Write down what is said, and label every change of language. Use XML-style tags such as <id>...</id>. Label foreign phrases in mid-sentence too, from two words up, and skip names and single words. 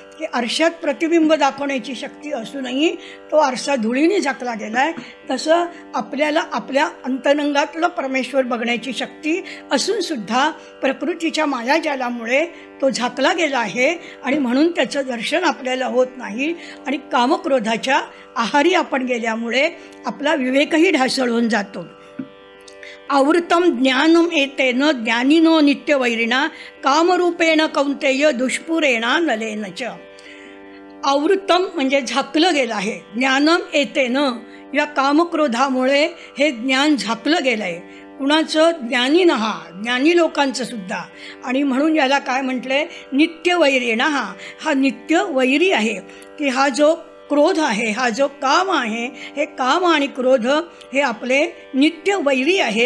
<mr>की आरशात प्रतिबिंब दाखवण्याची शक्ती असूनही तो आरसा धुळीने झाकला गेला आहे, तसं आपल्याला आपल्या अंतरंगातलं परमेश्वर बघण्याची शक्ती असूनसुद्धा प्रकृतीच्या मायाजालामुळे तो झाकला गेला आहे. आणि म्हणून त्याचं दर्शन आपल्याला होत नाही. आणि कामक्रोधाच्या आहारी आपण गेल्यामुळे आपला विवेकही ढासळून जातो.</mr> <sa>आवृतम ज्ञानम एतेन ज्ञानिनो नित्यवैरिणा कामरूपेण कौंतेय दुष्पुरेणा नलेन च.</sa> <mr>आवृतम म्हणजे झाकलं गेलं आहे.</mr> <sa>ज्ञानम एतेन</sa> <mr>या कामक्रोधामुळे हे ज्ञान झाकलं गेलं आहे. कुणाचं? ज्ञानीनहा, ज्ञानी लोकांचं सुद्धा. आणि म्हणून याला काय म्हटलंय? नित्यवैरिणा. हा नित्य वैरी आहे. की हा जो क्रोध आहे, हा जो काम आहे, हे काम आणि क्रोध हे आपले नित्य वैरी आहेत.</mr>